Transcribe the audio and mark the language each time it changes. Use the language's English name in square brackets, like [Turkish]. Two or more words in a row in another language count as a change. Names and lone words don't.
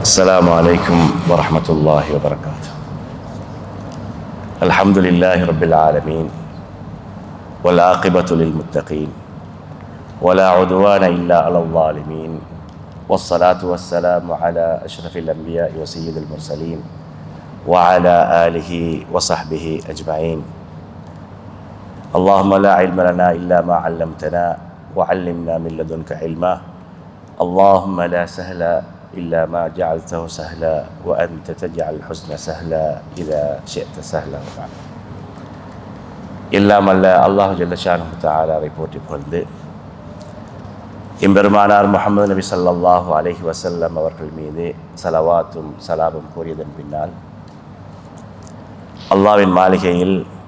[Arabic] السلام عليكم ورحمة الله وبركاته. الحمد لله رب العالمين والعاقبة للمتقين ولا عدوان إلا على الظالمين والصلاة والسلام على أشرف الأنبياء وسيد المرسلين وعلى آله وصحبه أجمعين. اللهم لا علم لنا إلا ما علمتنا وعلمنا من لدنك علما. اللهم لا سهل إلا ما جعلته سهلا وأنت تجعل الحزن سهلا إذا شئت سهلا. [Tamil] எல்லாம் அல்ல அல்லாஹ் [Arabic] جل شأنه تعالى [Tamil] போற்றி புகழ்ந்து எம்பெருமானார் முஹம்மது நபி [Arabic] صلى الله عليه وسلم [Tamil] அவர்கள் மீது ஸலவாத்தும் ஸலாமும் கூறியதன் பின்னால் அல்லாஹ்வின் மாளிகையில்